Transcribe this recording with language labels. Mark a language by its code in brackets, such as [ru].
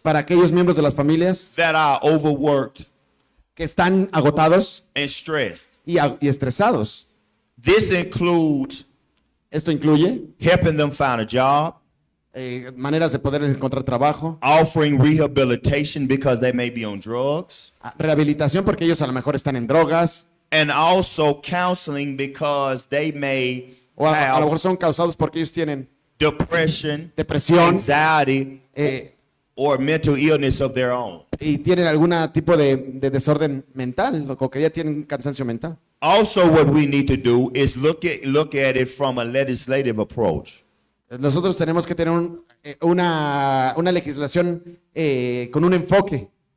[es] para aquellos miembros de las familias [en] that are overworked [es] que están agotados [en] and stressed. [es] y estresados. [en] This includes [es] Esto incluye [en] helping them find a job, [es] maneras de poder encontrar trabajo, [en] offering rehabilitation because they may be on drugs, [es] rehabilitación porque ellos a lo mejor están en drogas, [en] and also counseling because they may [es] o a lo [en] have [es] mejor son causados porque ellos tienen [en] depression, [es] depresión [en] anxiety, or mental illness of their own. [es] y tienen algún tipo de desorden mental, o que ya tienen cansancio mental. [en] Also, what we need to do is look at it from a legislative approach. [es] Nosotros tenemos que tener una legislación con un enfoque.